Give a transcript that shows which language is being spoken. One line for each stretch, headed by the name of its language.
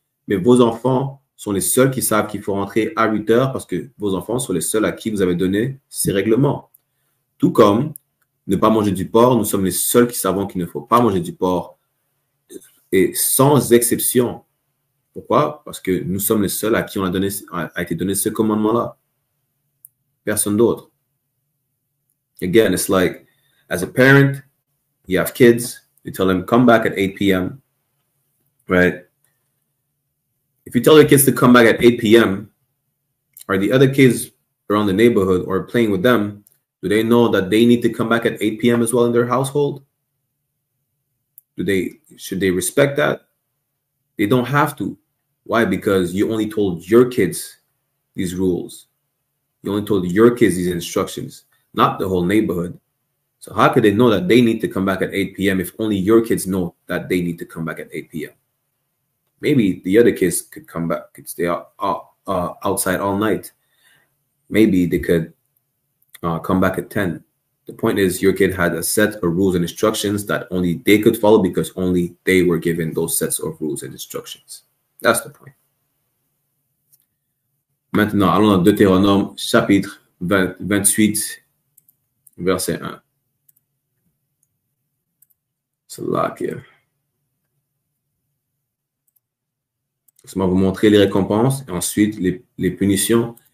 French: Mais vos enfants sont les seuls qui savent qu'il faut rentrer à 8 heures parce que vos enfants sont les seuls à qui vous avez donné ces règlements. Tout comme ne pas manger du porc, nous sommes les seuls qui savons qu'il ne faut pas manger du porc. Et sans exception. Pourquoi? Parce que nous sommes les seuls à qui a été donné ce commandement-là. Personne d'autre.
English: Again, it's like, as a parent, you have kids, you tell them, come back at 8 p.m., right? If you tell your kids to come back at 8 p.m., are the other kids around the neighborhood or playing with them, do they know that they need to come back at 8 p.m. as well in their household? Should they respect that? They don't have to. Why? Because you only told your kids these rules. You only told your kids these instructions, not the whole neighborhood. So how could they know that they need to come back at 8 p.m. if only your kids know that they need to come back at 8 p.m.? Maybe the other kids could come back, could stay outside all night. Maybe they could come back at 10. The point is your kid had a set of rules and instructions that only they could follow because only they were given those sets of rules and instructions. That's the point.
French: Maintenant, allons dans Deutéronome, chapitre 28, verset 1. C'est là que... Ça va vous montrer les récompenses et ensuite les punitions.